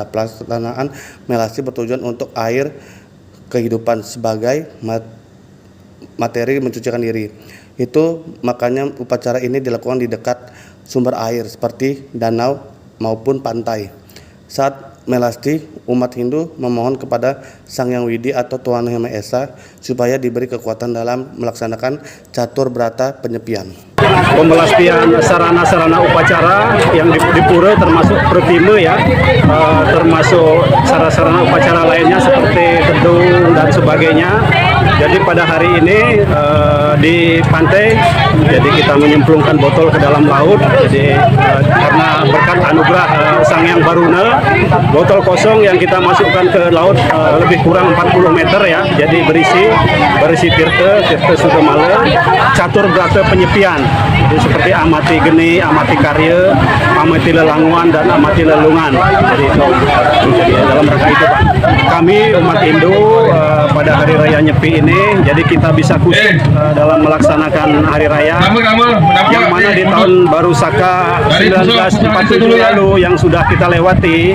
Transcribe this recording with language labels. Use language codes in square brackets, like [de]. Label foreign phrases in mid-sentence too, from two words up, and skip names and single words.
[id] Pelaksanaan melasti bertujuan untuk air kehidupan sebagai materi mencucikan diri. Itu makanya upacara ini dilakukan di dekat sumber air seperti danau maupun pantai. Saat melasti, umat Hindu memohon kepada Sang Hyang Widi atau Tuhan Yang Maha Esa supaya diberi kekuatan dalam melaksanakan catur berata penyepian. Pembelastian sarana-sarana upacara yang di pura termasuk pertime ya, termasuk sarana-sarana upacara lainnya seperti gedung dan sebagainya. Jadi pada hari ini di pantai, jadi kita menyemplungkan botol ke dalam laut. Jadi karena berkat anugerah Sang Hyang Baruna, botol kosong yang kita masukkan ke laut lebih kurang 40 meter ya. Jadi berisi tirta Sugamala, catur berata penyepian. Jadi seperti amati geni, amati karya, amati lelanguan dan amati lelungan. Jadi itu dalam rangka itu Pak. Kami umat Hindu pada Hari Raya Nyepi ini, jadi kita bisa khusyuk dalam melaksanakan Hari Raya yang mana di tahun Baru Saka 1947 lalu yang sudah kita lewati.